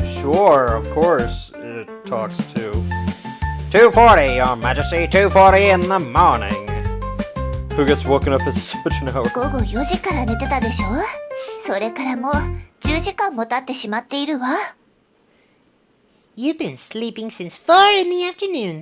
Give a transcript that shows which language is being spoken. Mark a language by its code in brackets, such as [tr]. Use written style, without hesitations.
[en] Sure, of course it talks to. 2:40, Your Majesty, 2:40 in the morning. Who gets woken up at such an hour? [ja] 午後4時から寝てたでしょ。それからもう10時間も経ってしまっているわ。 [en] You've been sleeping since 4 in the afternoon.